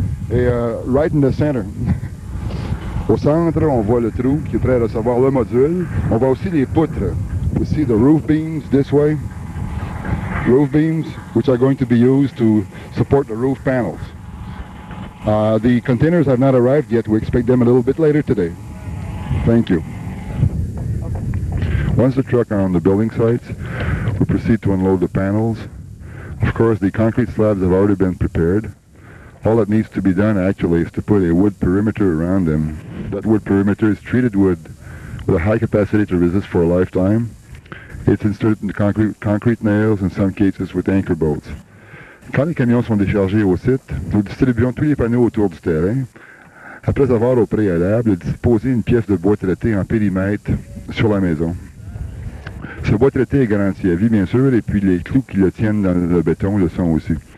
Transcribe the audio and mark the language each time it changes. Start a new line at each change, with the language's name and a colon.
French: Et
English: right in the center,
French: au centre, on voit le trou qui est prêt à recevoir le module. On voit aussi les poutres.
English: We see the roof beams this way. Roof beams, which are going to be used to support the roof panels. The containers have not arrived yet. We expect them a little bit later today. Thank you. Once the truck are on the building sites, we proceed to unload the panels. Of course, the concrete slabs have already been prepared. All that needs to be done actually is to put a wood perimeter around them. That wood perimeter is treated wood with a high capacity to resist for a lifetime. It's inserted in the concrete nails, in some cases with anchor bolts.
French: Quand les camions sont déchargés au site, nous distribuons tous les panneaux autour du terrain, après avoir au préalable disposé une pièce de bois traité en périmètre sur la maison. Ce bois traité est garanti à vie, bien sûr, et puis les clous qui le tiennent dans le béton le sont aussi.